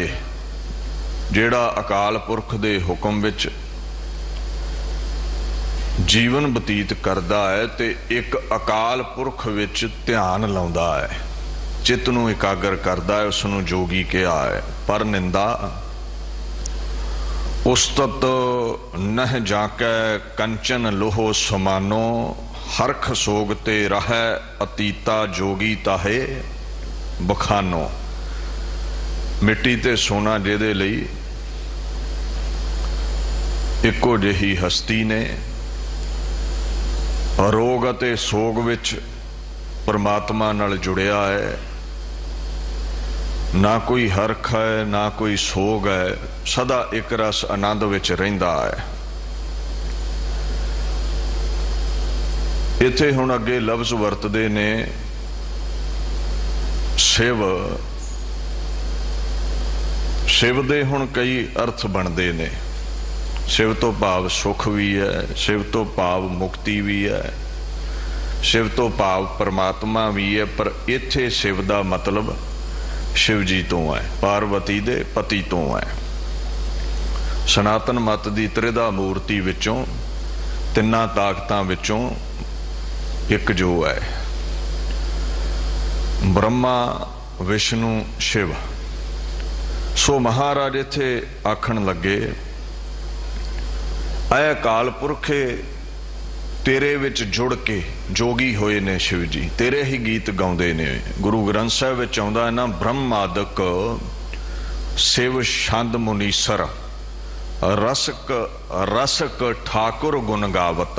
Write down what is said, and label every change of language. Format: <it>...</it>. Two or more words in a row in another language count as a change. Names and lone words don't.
<pa>ਜਿਹੜਾ ਅਕਾਲ ਪੁਰਖ ਦੇ ਹੁਕਮ ਵਿਚ ਜੀਵਨ ਬਤੀਤ ਕਰਦਾ ਹੈ ਤੇ ਏਕ ਅਕਾਲ ਪੁਰਖ ਵਿਚ ਧਿਆਨ ਲਾਉਂਦਾ ਹੈ, ਚਿੱਤ ਨੂੰ ਏਕਾਗਰ ਕਰਦਾ ਹੈ, ਉਸਨੂੰ ਜੋਗੀ ਕਹਾ ਹੈ। ਪਰ ਨਿੰਦਾ ਉਸਤਤ ਨਹ ਜਾਕੈ ਕੰਚਨ ਲੋਹੋ ਸਮਾਨੋ, ਹਰਖ ਸੋਗਤੇ ਰਹੈ ਅਤੀਤਾ ਜੋਗੀ ਤਾਹੇ ਬਖਾਨੋ। ਮਿੱਟੀ ਤੇ ਸੋਨਾ ਜਿਹਦੇ ਲਈ ਇੱਕੋ ਜਿਹੀ ਹਸਤੀ ਨੇ, ਰੋਗ ਅਤੇ ਸੋਗ ਵਿਚ ਪਰਮਾਤਮਾ ਨਾਲ ਜੁੜਿਆ ਹੈ, ਨਾ ਕੋਈ ਹਰਖ ਹੈ ਨਾ ਕੋਈ ਸੋਗ ਹੈ, ਸਦਾ ਏਕ ਰਸ ਆਨੰਦ ਵਿਚ ਰਹਿੰਦਾ ਹੈ। ਇੱਥੇ ਹੁਣ ਅਗੇ ਲਫ਼ਜ਼ ਵਰਤਦੇ ਨੇ ਸ਼ਿਵ। ਸ਼ਿਵ ਦੇ ਹੁਣ ਕਈ ਅਰਥ ਬਨਤੇ ਨੇ। ਸ਼ਿਵ ਤੋ ਭਾਵ ਸੁਖ ਭੀ ਹੈ, ਸ਼ਿਵ ਤੋ ਭਾਵ ਮੁਕਤੀ ਭੀ ਹੈ, ਸ਼ਿਵ ਤੋ ਭਾਵ ਪਰਮਾਤਮਾ ਭੀ ਹੈ। ਪਰ ਇੱਥੇ ਸ਼ਿਵ ਦਾ ਮਤਲਬ ਸ਼ਿਵ ਜੀ ਤੋ ਹੈ, ਪਾਰਵਤੀ ਦੇ ਪਤੀ ਤੋ ਹੈ। ਸਨਾਤਨ ਮਤ ਦੀ ਤ੍ਰਿਧਾ ਮੂਰਤੀ ਵਿਚੋਂ, ਤਿੰਨਾ ਤਾਕਤਾਂ ਵਿਚੋਂ ਏਕ ਜੋ ਹੈ ਬ੍ਰਹਮਾ ਵਿਸ਼ਨੂੰ ਸ਼ਿਵ। ਸੋ ਮਹਾਰਾਜ ਇੱਥੇ ਆਖਣ ਲਗੇ, ਐ ਅਕਾਲ ਪੁਰਖੇ ਤੇਰੇ ਵਿਚ ਜੁੜ ਕੇ ਜੋਗੀ ਹੋਏ ਨੇ ਸ਼ਿਵ ਜੀ, ਤੇਰੇ ਹੀ ਗੀਤ ਗਾਉਂਦੇ ਨੇ। ਗੁਰੂ ਗ੍ਰੰਥ ਸਾਹਿਬ ਵਿਚ ਆਉਂਦਾ ਹੈ ਨਾ, ਬ੍ਰਹਮਾਦਕ ਸ਼ਿਵ ਛੰਦ ਮੁਨੀਸਰ ਰਸਕ ਠਾਕੁਰ ਗੁਣ ਗਾਵਤ।</pa>